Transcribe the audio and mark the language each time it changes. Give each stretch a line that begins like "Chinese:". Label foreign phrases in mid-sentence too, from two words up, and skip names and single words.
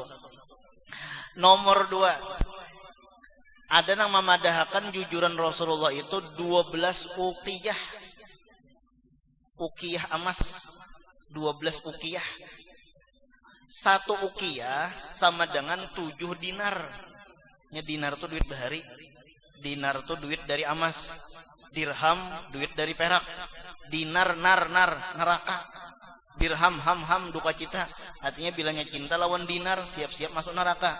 Indonesian: Nomor 2.
Banjar: Ada yang memadahkan jujuran Rasulullah itu 12 uqiyah.
Indonesian: Uqiyah emas. 12 uqiyah. 1 uqiyah sama dengan 7 dinar.
Banjar: Ya, dinar itu duit bahari. Dinar itu duit dari emas.
Indonesian: Dirham duit dari perak. Dinar neraka. Dirham ham duka cita.
Banjar: Artinya bilanya cinta lawan dinar siap-siap masuk neraka.